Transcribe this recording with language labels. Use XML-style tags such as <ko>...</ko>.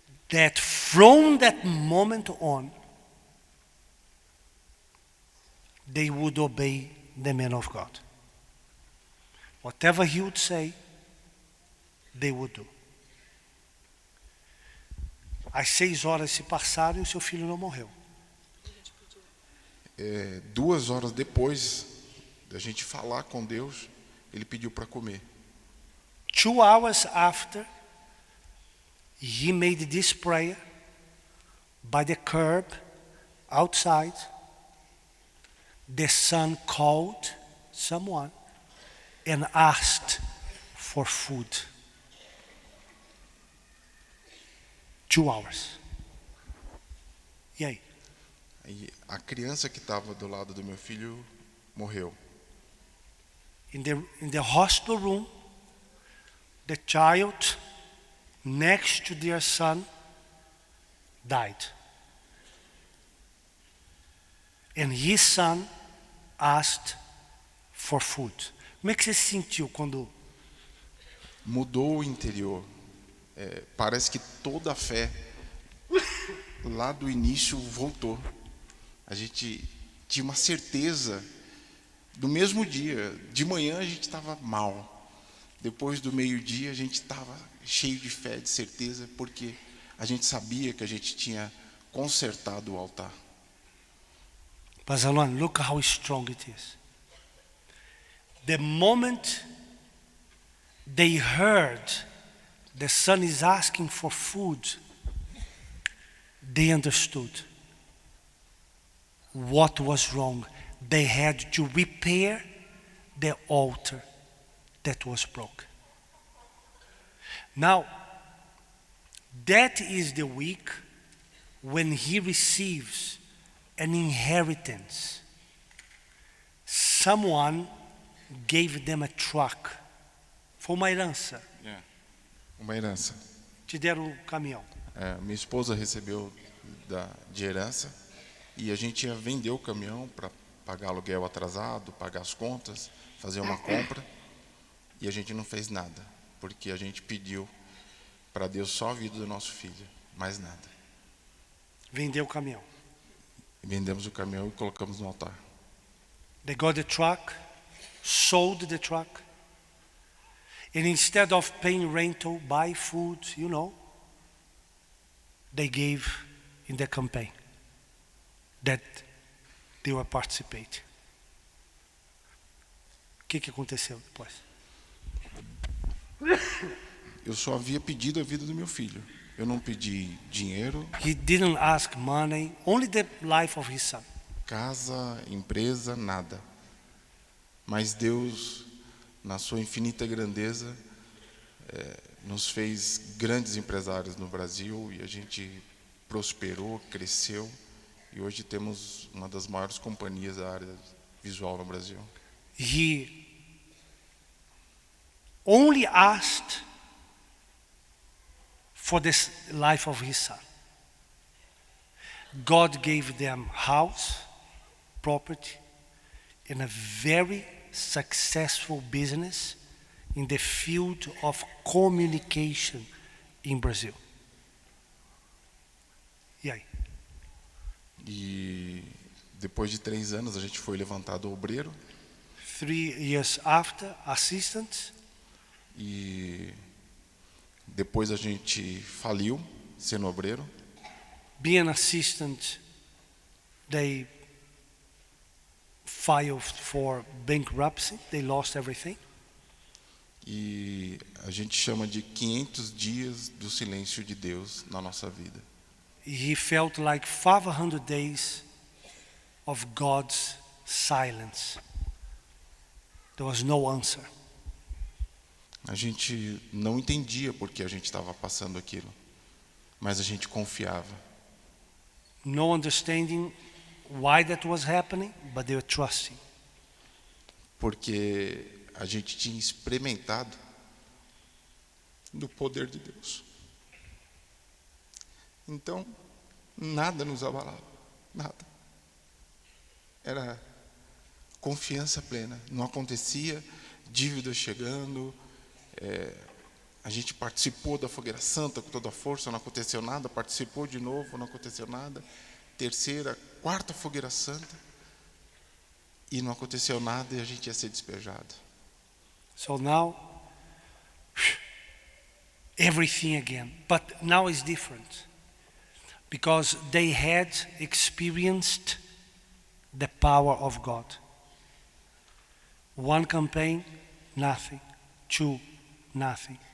<en>That from that moment on, they would obey the man of God. Whatever he would say, they would do.</en> <pt>As 6 horas se passaram e o seu filho não morreu. 2 horas depois da gente falar com Deus, ele pediu para comer.</pt> <en>2 hours after, he made this prayer by the curb outside. The son called someone and asked for food. 2 hours.</en> <pt>E aí? E a criança que estava do lado do meu filho morreu.</pt> <en>In the hospital room, the child next to their son died. And his son asked for food.</en> <pt>Como é que você se sentiu quando... Mudou o interior. Parece que toda a fé lá do início voltou. A gente tinha uma certeza do mesmo dia. De manhã a gente estava mal. Depois do meio-dia a gente estava cheio de fé, de certeza, porque a gente sabia que a gente tinha consertado o altar.</pt> <en>Bazalone, look how strong it is. The moment they heard the son is asking for food, they understood what was wrong. They had to repair the altar that was broken. Now, that is the week when he receives an inheritance. Someone gave them a truck.</en> <pt>Foi uma herança. Uma herança. Te deram um caminhão. Minha esposa recebeu de herança e a gente ia vender o caminhão para pagar aluguel atrasado, pagar as contas, fazer uma compra, e a gente não fez nada, porque a gente pediu para Deus só a vida do nosso filho, mais nada. Vendeu o caminhão. Vendemos o caminhão e colocamos no altar.</pt> <en>They got the truck, sold the truck, and instead of paying rental, buy food, they gave in the campaign that they were participating.</en> <pt>O que aconteceu depois? Eu só havia pedido a vida do meu filho. Eu não pedi dinheiro,</pt> <en>He didn't ask money, only the life of his son.</en> <pt>casa, empresa, nada. Mas Deus, na sua infinita grandeza, nos fez grandes empresários no Brasil e a gente prosperou, cresceu e hoje temos uma das maiores companhias da área visual no Brasil.</pt> <en>He only asked for the life of his son. God gave them house, property, and a very successful business in the field of communication in Brazil.</en> <pt>E aí? E depois de 3 anos a gente foi levantado obreiro</pt> <en>3 years after, assistant,</en> <pt>e depois a gente faliu sendo obreiro.</pt> <en>being assistant, they filed for bankruptcy. They lost everything.</en> <pt>E a gente chama de 500 dias do silêncio de Deus na nossa vida.</pt> <en>He felt like 500 days of God's silence. There was no answer.</en> <pt>A gente não entendia por que a gente estava passando aquilo, mas a gente confiava.</pt> <en>No understanding why that was happening, but they were trusting.</en> <pt>Porque a gente tinha experimentado do poder de Deus. Então, nada nos abalava, nada. Era confiança plena, não acontecia, dívida chegando, a gente participou da Fogueira Santa com toda a força, não aconteceu nada, participou de novo, não aconteceu nada, 3ª, 4ª Fogueira Santa, e não aconteceu nada e a gente ia ser despejado.</pt> <en>So now, everything again. But now it's different. Because they had experienced the power of God. 1 campaign, nothing. 2, nothing.</en>